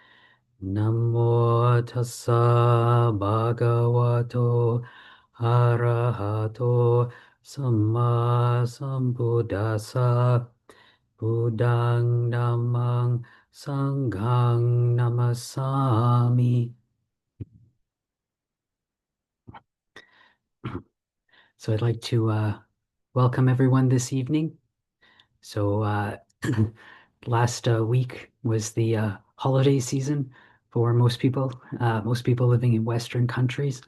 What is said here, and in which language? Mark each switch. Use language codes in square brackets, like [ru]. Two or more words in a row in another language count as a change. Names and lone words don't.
[pi] Namo tassa bhagavato arahato samma sambuddhassa. Buddhang Dhammang Sanghang Namasami. [en] So I'd like to welcome everyone this evening. So last week was the holiday season for most people living in Western countries.